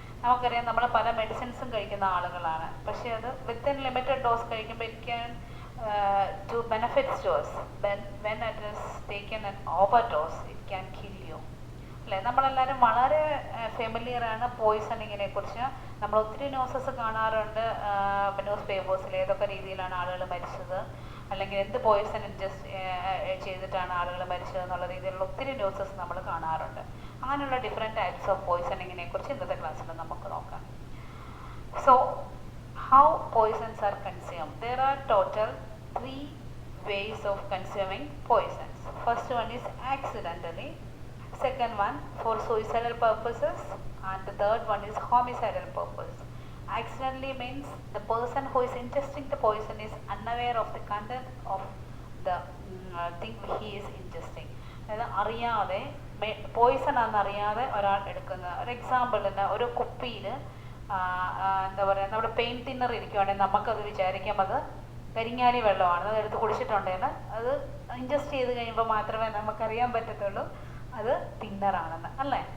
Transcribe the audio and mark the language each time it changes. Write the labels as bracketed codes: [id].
[ml] നമുക്കറിയാം നമ്മൾ പല മെഡിസിൻസും കഴിക്കുന്ന ആളുകളാണ്, പക്ഷേ അത് [en] within limited dose [ml] കഴിക്കുമ്പോൾ [en] it can do benefits to us. When it is taken an overdose, it can kill you. [ml] അല്ലേ, നമ്മളെല്ലാവരും വളരെ ഫെമിലിയറാണ് പോയിസണിങ്ങിനെ കുറിച്ച്. നമ്മൾ ഒത്തിരി ന്യൂസസ് കാണാറുണ്ട്, ന്യൂസ് പേപ്പേഴ്സിൽ ഏതൊക്കെ രീതിയിലാണ് ആളുകൾ മരിച്ചത്, അല്ലെങ്കിൽ എന്ത് പോയിസൺ ഇൻജസ്റ്റ് ചെയ്തിട്ടാണ് ആളുകൾ മരിച്ചത് എന്നുള്ള രീതിയിലുള്ള ഒത്തിരി ന്യൂസസ് നമ്മൾ കാണാറുണ്ട്. അങ്ങനെയുള്ള ഡിഫറെൻറ്റ് ടൈപ്സ് ഓഫ് പോയിസണിങ്ങിനെ കുറിച്ച് ഇന്നത്തെ ക്ലാസ്സിൽ നമുക്ക് നോക്കാം. [en] So how poisons are consumed. There are total 3 ways of consuming poisons. First one is accidentally, second one for suicidal purposes, and the third one is homicidal purpose. Accidentally means the person who is ingesting the poison is unaware of the content of the thing he is ingesting. [ml] അതായത് അറിയാതെ Poisson ആണെന്നറിയാതെ ഒരാൾ എടുക്കുന്ന ഒരു എക്സാമ്പിളിന് ഒരു കുപ്പിയിൽ എന്താ പറയുക, നമ്മുടെ പെയിൻ തിന്നർ ഇരിക്കുവാണെങ്കിൽ നമുക്കത് വിചാരിക്കാം അത് കരിങ്ങാലി വെള്ളമാണ്, അത് എടുത്ത് കുടിച്ചിട്ടുണ്ടെങ്കിൽ അത് ഇൻജസ്റ്റ് ചെയ്ത് കഴിയുമ്പോൾ മാത്രമേ നമുക്കറിയാൻ പറ്റത്തുള്ളൂ അത് തിന്നറാണെന്ന്, അല്ലേ?